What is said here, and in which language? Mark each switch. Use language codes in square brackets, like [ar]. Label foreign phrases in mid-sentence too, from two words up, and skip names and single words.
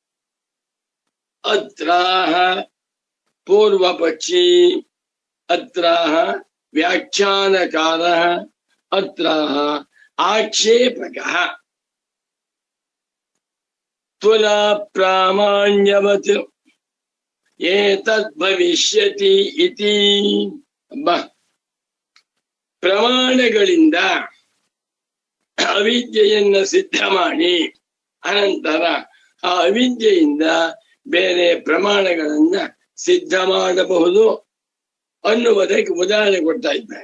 [sa] ಅತ್ರಾಹ ಪೂರ್ವ ಪಕ್ಷಿ, ಅತ್ರಾಹ ವ್ಯಾಖ್ಯಾನಕಾರ, ಅತ್ರಾಹ ಆಕ್ಷೇಪಕಃ. ತುಲಾ ಪ್ರಾಮಾಣ್ಯವತ್ ಏತದ್ ಭವಿಷ್ಯತಿ ಇತಿ. [kn] ಪ್ರಮಾಣಗಳಿಂದ ಅವಿದ್ಯೆಯನ್ನ ಸಿದ್ಧ ಮಾಡಿ ಅನಂತರ ಆ ಅವಿದ್ಯೆಯಿಂದ ಬೇರೆ ಪ್ರಮಾಣಗಳನ್ನ ಸಿದ್ಧ ಮಾಡಬಹುದು ಅನ್ನುವುದಕ್ಕೆ ಉದಾಹರಣೆ ಕೊಡ್ತಾ ಇದ್ದಾರೆ.